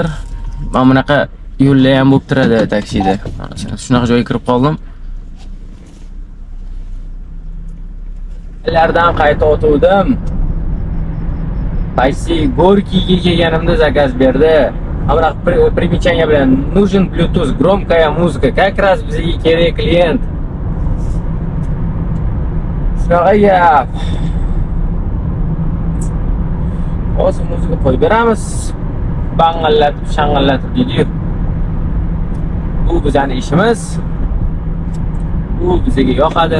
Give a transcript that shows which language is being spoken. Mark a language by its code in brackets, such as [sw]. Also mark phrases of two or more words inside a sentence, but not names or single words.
[uz] Mana bunaqa yo'llar ham bo'lib turadi taksida. Mana shunaqa joyga kirib qoldim. Ulardan qayta o'tdim. Taksi Gorkiga kelganimda zakaz berdi. [ru] Ammo примечание bilan нужен Bluetooth, громкая музыка. Как раз [uz] bizga kerak klient. Shunaqa gap. Hozir muzika qo'yib beramiz. Bang'illatib, shang'illatib deydi. Bu bizning ishimiz. Bu bizga yoqadi.